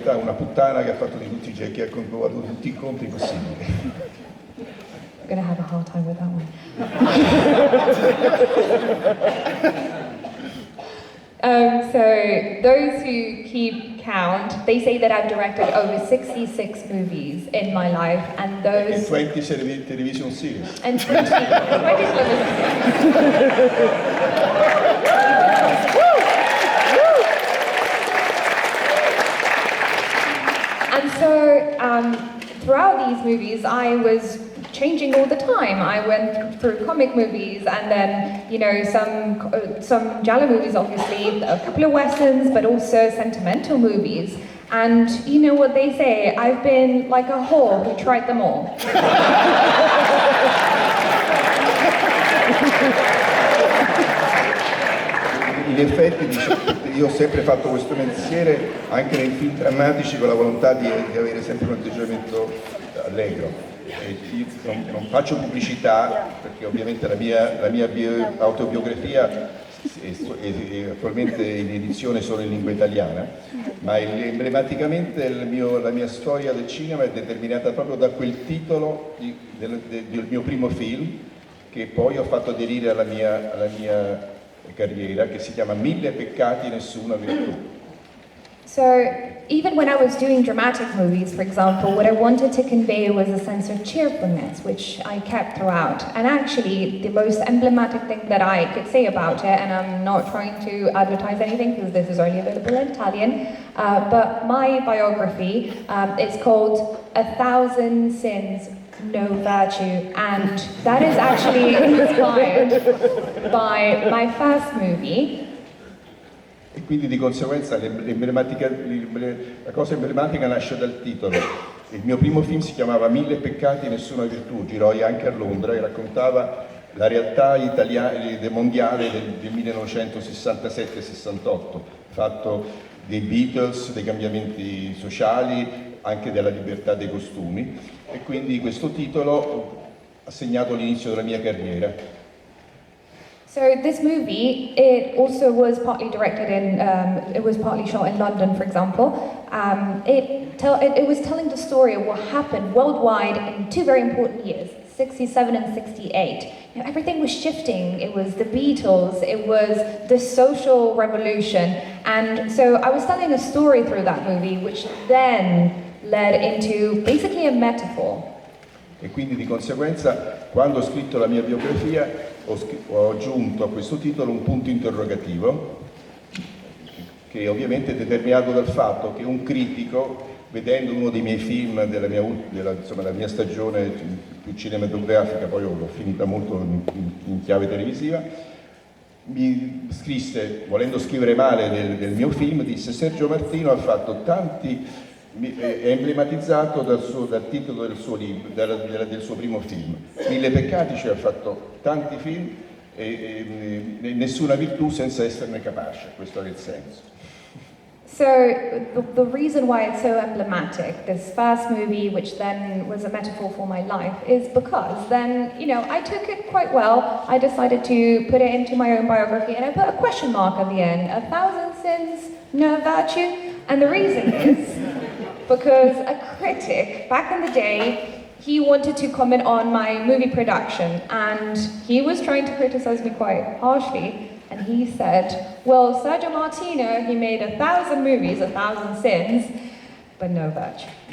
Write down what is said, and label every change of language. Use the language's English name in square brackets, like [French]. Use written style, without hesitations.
[Italian] realtà una puttana che ha fatto di tutti, che ha avuto tutti i incontri possibili. [English] I'm gonna have a hard time with that one. So those who keep count, they say that I've directed over 66 movies in my life, and those... And 20 television series. And 20 television And so throughout these movies, I was changing all the time. I went through comic movies, and then, you know, some giallo movies, obviously, a couple of westerns, but also sentimental movies. And you know what they say, I've been like a whore who tried them all. [Italian] In effetti, io ho sempre fatto questo mestiere anche nei film drammatici con la volontà di avere sempre un atteggiamento allegro. Io non faccio pubblicità perché ovviamente la mia autobiografia è attualmente in edizione solo in lingua italiana, ma emblematicamente la mia storia del cinema è determinata proprio da quel titolo del mio primo film, che poi ho fatto aderire alla mia carriera, che si chiama Mille peccati, nessuna virtù. [English] So, even when I was doing dramatic movies, for example, what I wanted to convey was a sense of cheerfulness, which I kept throughout. And actually, the most emblematic thing that I could say about it, and I'm not trying to advertise anything because this is only available in Italian, but my biography is called A Thousand Sins, No Virtue, and that is actually inspired by my first movie. [Italian] E quindi di conseguenza la cosa emblematica nasce dal titolo. Il mio primo film si chiamava Mille peccati, nessuna virtù, girò anche a Londra e raccontava la realtà mondiale del 1967-68, fatto dei Beatles, dei cambiamenti sociali, anche della libertà dei costumi, e quindi questo titolo ha segnato l'inizio della mia carriera. [English] So this movie, it also was partly directed it was partly shot in London, for example. It was telling the story of what happened worldwide in two very important years, 67 and 68. You know, everything was shifting. It was the Beatles, it was the social revolution. And so I was telling a story through that movie, which then led into basically a metaphor. [Italian] E quindi di conseguenza, quando ho scritto la mia biografia, ho aggiunto a questo titolo un punto interrogativo, che ovviamente è determinato dal fatto che un critico, vedendo uno dei miei film della mia stagione più cinematografica, poi l'ho finita molto in chiave televisiva, mi scrisse, volendo scrivere male del mio film, disse: Sergio Martino ha fatto tanti... è emblematizzato dal titolo del suo libro, del suo primo film. Mille peccati, cioè ha fatto tanti film e nessuna virtù senza esserne capace, questo è il senso. [English] So the reason why it's so emblematic, this first movie, which then was a metaphor for my life, is because then, you know, I took it quite well. I decided to put it into my own biography, and I put a question mark at the end. 1,000 sins, no virtue. And the reason is because a critic, back in the day, he wanted to comment on my movie production, and he was trying to criticize me quite harshly, and he said, well, Sergio Martino, he made 1,000 movies, 1,000 sins, but no virtue.